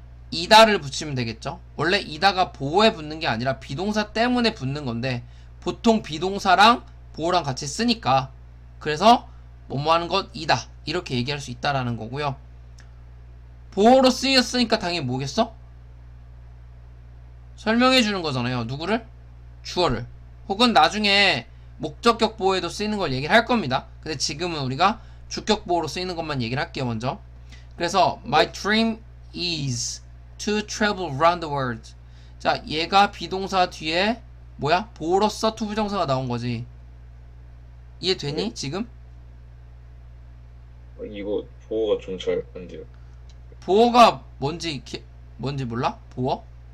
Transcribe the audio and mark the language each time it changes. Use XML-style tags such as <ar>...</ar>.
<ko>이다를 붙이면 되겠죠. 원래 이다가 보어에 붙는 게 아니라 비동사 때문에 붙는 건데 보통 비동사랑 보어랑 같이 쓰니까 그래서 뭐뭐 하는 것 이다 이렇게 얘기할 수 있다라는 거고요. 보어로 쓰였으니까 당연히 뭐겠어? 설명해 주는 거잖아요. 누구를? 주어를. 혹은 나중에 목적격 보어에도 쓰이는 걸 얘기를 할 겁니다. 근데 지금은 우리가 주격 보어로 쓰이는 것만 얘기를 할게요. 먼저.</ko> <en>그래서 my dream is to travel around the world.</en> <ko>자, 얘가 비동사 뒤에 뭐야? 보어로서 투부정사가 나온 거지. 이해되니? 네. 지금? 이거 보호가 좀 잘 안 돼요. 보어가 뭔지 몰라? 보어?</ko>